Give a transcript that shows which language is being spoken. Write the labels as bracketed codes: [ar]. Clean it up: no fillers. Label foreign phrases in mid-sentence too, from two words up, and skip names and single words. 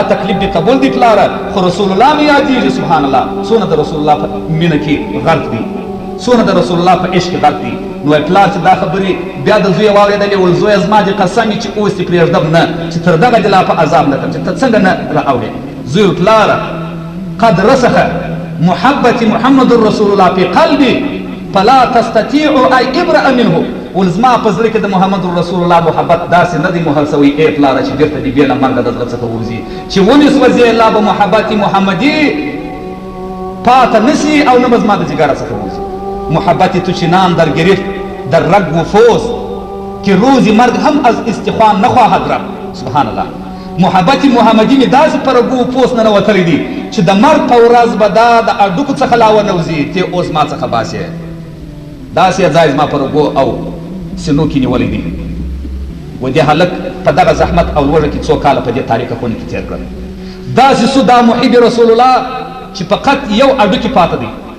[ps] تکلیف دې قبول دي پلاره خو رسول الله مې یادېږي [ar] سبحان الله [ps] څونه د رسول الله په مینه کې غرق دي څونه د رسول الله په عشق کې غرق دي نو پلار چې دا خبرې بیا د زوی واورېدلې ول زویه زما دې قسم وي چې اوس دې پرېږدم نه چې تر دغه دې لا په عذاب نه کړم چې ته څنګه نه رااورې زوی ول پلاره [ar] قد رسخ محبة محمد رسول الله في قلبي فلا تستطيع أن ابرأ منه [ps] ولزما په زړه کې د محمد رسول الله محبت داسې نه دی مهر سوی ای پلاره چې بېرته دې بې له مرګه د زړه څخه ووځي چې ونې سوځې لا به محبت محمدي پاته نشي او نه به زما د جګره څخه ووځي [fa] محبت تو چنان در گرفت در رگ و فوز که روزی مرگ هم از استخوان نخواهد رفت [ar] سبحان الله [ps] محبت محمدي مې داسې په رګو و پوس نه راوتلی دي چې د مرګ په ورځ به دا د اډوکو څخه لا ونوځي ته اوس ما څخه باسې داسې ځای زما په رګو او سینو کې نیولی دي و دې هلک په دغه زحمت او لوږه کې څو کاله په دې تاریکه خونه کې تېر کړل داسې سو دا محب رسول الله چې فقط یو اډوکې پاته دی